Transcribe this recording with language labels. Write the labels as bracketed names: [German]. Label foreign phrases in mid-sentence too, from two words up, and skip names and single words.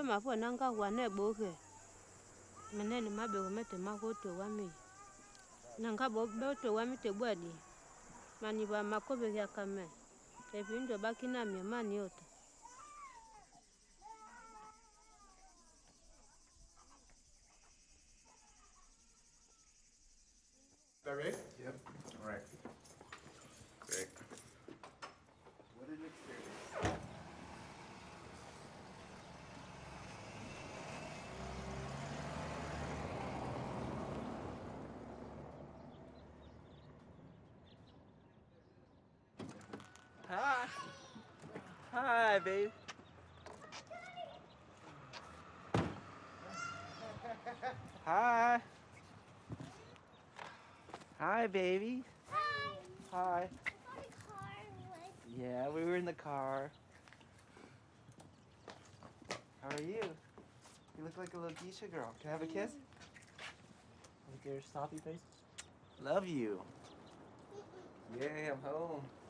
[English] mapo nanga wane boke menene mabe gomete makoto wami nanga boto wami te bwadi mani ba makobe ya kame ebindo bakina mi mani yote. That right? Yep. All right. Great. What an experience. Hi. Hi, babe. Hi. Hi, baby. Hi. Hi. Car Yeah, we were in the car. How are you? You look like a little geisha girl. Can I have a kiss? Look at your stoppy face. Love you. Yay, I'm home.